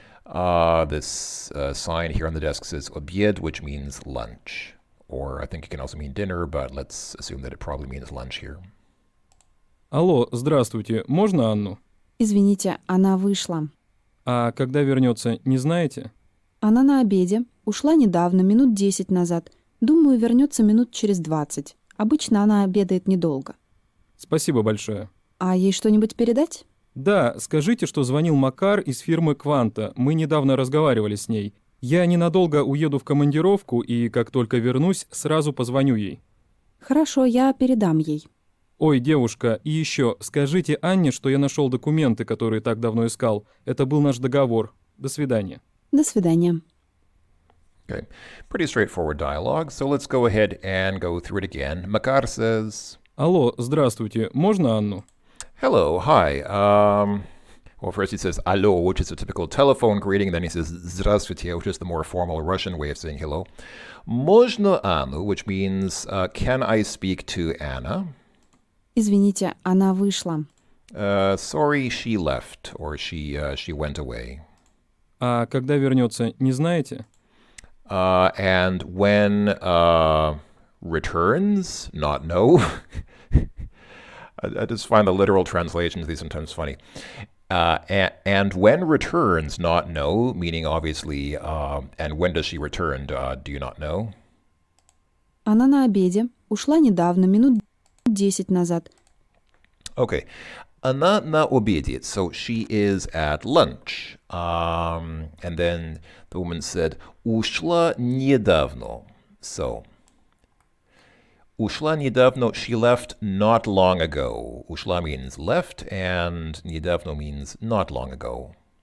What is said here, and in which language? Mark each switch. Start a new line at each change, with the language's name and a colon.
English: This sign here on the desk says обед, which means lunch. Or I think it can also mean dinner, but let's assume that it probably means lunch here.
Russian: Алло, здравствуйте, можно Анну? Извините, она вышла. А когда вернется, не знаете? Она на обеде. Ушла недавно, минут 10 назад. Думаю, вернется минут через 20. Обычно она обедает недолго. Спасибо большое. А ей что-нибудь передать? Да, скажите, что звонил Макар из фирмы «Кванта». Мы недавно разговаривали с ней. Я ненадолго уеду в командировку, и как только вернусь, сразу позвоню ей. Хорошо, я передам ей. Ой, девушка, и еще, скажите Анне, что я нашел документы, которые так давно искал. Это был наш договор. До свидания. До свидания.
English: Okay, pretty straightforward dialogue, so let's go ahead and go through it again. Makar says...
Russian: Алло, здравствуйте, можно Анну?
English: Hello, hi. Well, first he says allo, which is a typical telephone greeting. Then he says здравствуйте, which is the more formal Russian way of saying hello.
Russian: Можно Annu,
English: which means can I speak to Anna?
Russian: Извините, она вышла.
English: Sorry, she left, or she went away.
Russian: А когда вернется, не знаете?
English: And when returns, not know. I just find the literal translations of these sometimes funny. And when returns, not know, meaning obviously, and when does she return, do you not know?
Russian: Она на обеде. Ушла недавно, минут 10 назад.
English: Okay.
Russian: Она на обеде,
English: so she is at lunch. And then the woman said,
Russian: ушла недавно.
English: So,
Russian: ушла недавно,
English: she left not long ago. Ушла means left, and недавно means not long ago.